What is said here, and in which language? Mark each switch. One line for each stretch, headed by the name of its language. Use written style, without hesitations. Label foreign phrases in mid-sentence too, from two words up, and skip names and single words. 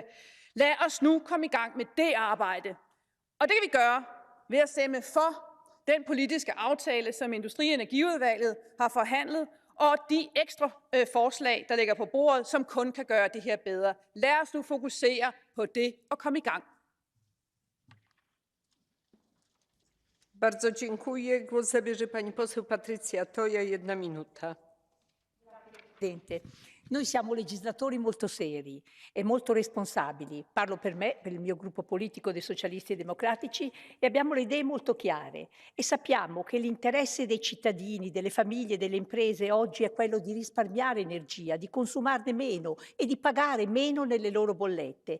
Danish: Lad os nu komme i gang med det arbejde. Og det kan vi gøre ved at stemme for den politiske aftale, som Industri- og Energiudvalget har forhandlet, og de ekstra forslag, der ligger på bordet, som kun kan gøre det her bedre. Lad os nu fokusere på det og komme i gang.
Polish: Bardzo dziękuję. Głos zabierze pani poseł Patrycja Toja, 1 minuta.
Italian: Presidente, noi siamo legislatori molto seri e molto responsabili. Parlo per me, per il mio gruppo politico dei Socialisti e Democratici, e abbiamo le idee molto chiare e sappiamo che l'interesse dei cittadini, delle famiglie, delle imprese oggi è quello di risparmiare energia, di consumarne meno e di pagare meno nelle loro bollette.